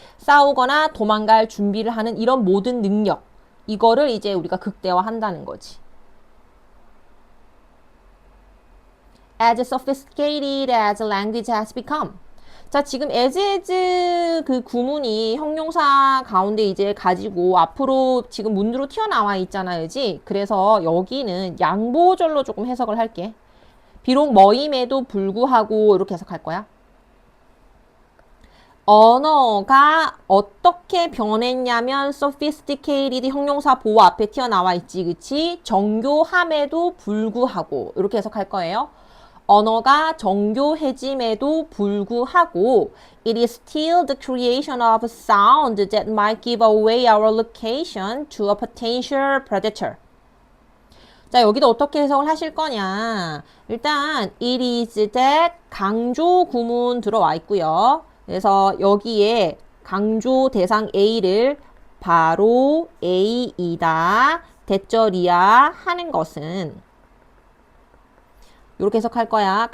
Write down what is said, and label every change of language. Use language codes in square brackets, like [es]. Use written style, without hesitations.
[ko] 싸우거나 도망갈 준비를 하는 이런 모든 능력. 이거를 이제 우리가 극대화한다는 거지. [en] As sophisticated as language has become. [ko] 자, 지금 as 그 구문이 형용사 가운데 이제 가지고 앞으로 지금 문으로 튀어나와 있잖아요, 그지? 그래서 여기는 양보절로 조금 해석을 할게. 비록 뭐임에도 불구하고 이렇게 해석할 거야. 언어가 어떻게 변했냐면 sophisticated 형용사 보호 앞에 튀어나와 있지, 그치? 정교함에도 불구하고 이렇게 해석할 거예요. 언어가 정교해짐에도 불구하고 [en] it is still the creation of sound that might give away our location to a potential predator. [ko] 자, 여기도 어떻게 해석을 하실 거냐. 일단 it is that 강조 구문 들어와 있고요. 그래서 여기에 강조 대상 A를 바로 A이다, 대절이야 하는 것은 이렇게 해석할 거야.